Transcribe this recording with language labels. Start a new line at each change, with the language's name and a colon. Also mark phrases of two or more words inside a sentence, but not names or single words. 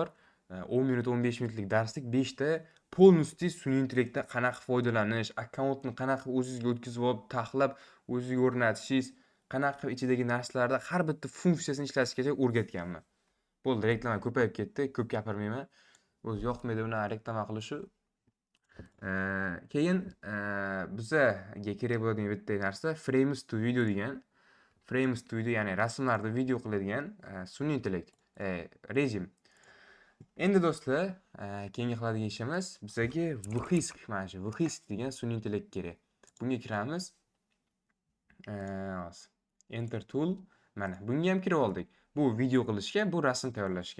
Uzbek: 10 minut, 15 minutlik darslik, 5 ta полностью sun'iy intellektdan qanaqa foydalanish, akkauntni qanaqa o'zingizga o'tkazib olib, taxlab, o'zingizga o'rnatishingiz, qanaqa ichidagi narsalarda har bitta funksiyasini ishlatishgacha o'rgatganman. Bo'ldi, reklama ko'payib ketdi. Ko'p gapirmayman. O'zi yoqmaydi buni reklama qilishi. Keyin bizaga kerak bo'ladigan bitta narsa Frames to Video degan. Frames to Video ya'ni rasmlarni video qiladigan sun'iy intellekt rejim. Endi do'stlar, keyingi qiladigan ishimiz bizaga VHISC, mana shu VHISC degan sun'iy intellekt kerak. Bunga kiramiz. Hozir
English: Enter tool.
Uzbek: Mana bunga ham kirib oldik. Bu video qilishga, bu rasm tayyorlashga.